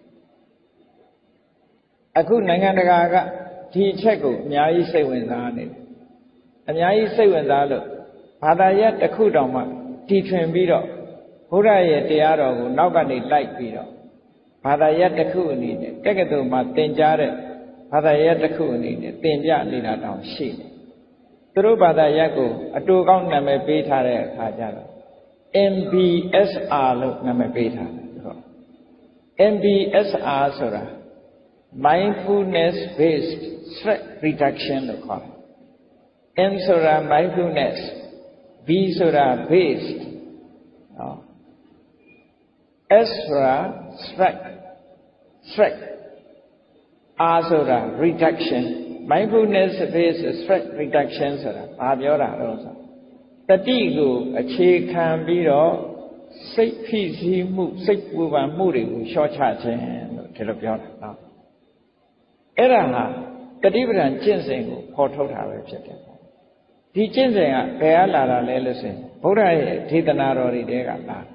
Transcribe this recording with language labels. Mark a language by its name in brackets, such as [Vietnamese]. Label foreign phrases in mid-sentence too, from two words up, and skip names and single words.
[Burmese] အခုနိုင်ငံတကာကဒီအချက်ကိုအများကြီးစိတ်ဝင်စားနေတယ်အများကြီးစိတ်ဝင်စားလို့ဘာသာရပ်တစ်ခုတောင်မှတီထွင်ပြီးတော့ဘုရားရဲ့တရားတော်ကိုနောက်ကနေလိုက်ပြီးတော့ဘာသာရပ်တစ်ခုအနေနဲ့တက္ကသိုလ်မှာသင်ကြားတဲ့ဘာသာရပ်တစ်ခုအနေနဲ့သင်ပြနေတာတောင်ရှိတယ်သူတို့ဘာသာရပ်ကိုအတူကောင်းနာမည်ပေးထားတဲ့အခါကျတော့ MBSR လို့နာမည်ပေးထားတယ်ဆိုတော့ MBSR ဆိုတာ [English] mindfulness based stress reduction [Burmese] လို့ခေါ်တယ် M ဆိုတာ [English] mindfulness B [Burmese] ဆိုတာ [English] based S [Burmese] ဆိုတာ [English] stress R [Burmese] ဆိုတာ [English] reduction mindfulness based stress [Burmese] reduction ဆိုတာဘာပြောတာလဲဆိုတတိကိုအခြေခံပြီးတော့စိတ်ဖိစီးမှုစိတ်ပူပန်မှုတွေကိုလျှော့ချခြင်းလို့ဒီလိုပြောတာနော်အဲ့ဒါဟာတတိပဒံကျင့်စဉ်ကိုဖော်ထုတ်တာပဲဖြစ်တယ်ဒီကျင့်စဉ်ကဘယ်ကလာတာလဲလို့ဆိုရင်ဘုရားရဲ့ဒေသနာတော်တွေတဲကလာ